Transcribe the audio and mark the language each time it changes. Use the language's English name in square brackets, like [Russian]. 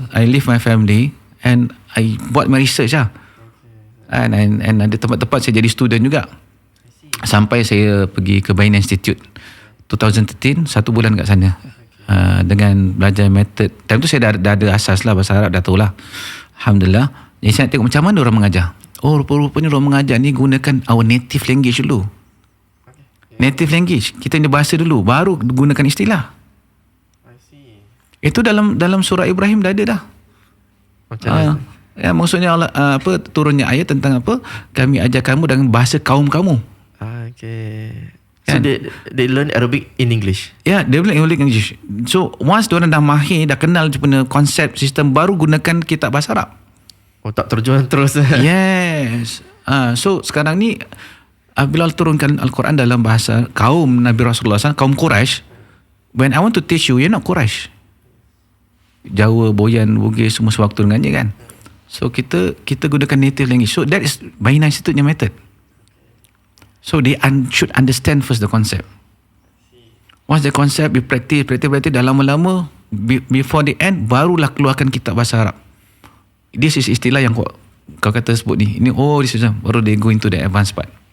[English] I leave my family and I buat my research lah. [Malay] And ada tempat-tempat saya jadi student juga. Sampai saya pergi ke Bain Institute 2013, 1 bulan kat sana. Dengan belajar method. Time tu saya dah ada asas lah bahasa Arab, dah tahu lah. Alhamdulillah. Jadi saya tengok macam mana orang mengajar. Oh, rupa-rupanya orang mengajar ni gunakan [English] our native language [Malay] dulu. Native language. Kita ni bahasa dulu, baru gunakan istilah. Itu dalam surah Ibrahim dah ada dah. macam mana? Maksudnya Allah, turunnya ayat tentang apa? Kami ajar kamu dengan bahasa kaum kamu. [English] Okay. So [Malay] Kan? [English] they learn Arabic in English. [Malay] Ya, dia bilang English. So once diorang dah mahir, dah kenal punya konsep sistem, baru gunakan kitab bahasa Arab. Oh, tak terjun terus. Yes. So sekarang ni bila Allah turunkan Al-Quran dalam bahasa kaum Nabi Rasulullah SAW, kaum Quraisy, [English] when I want to teach you, you're not Quraisy. [Malay] Jawa, Boyan, Bugis semua sewaktu dengannya kan. So kita gunakan native language. [English] So that is Bain Institute method. So they should understand first the concept. Once the concept, we practice [Malay] dah lama-lama, [English] before the end, [Malay] barulah keluarkan kitab bahasa Arab. [English] This is [Malay] istilah yang kau kata sebut ni. Ini [English] this is baru they go into the advanced part.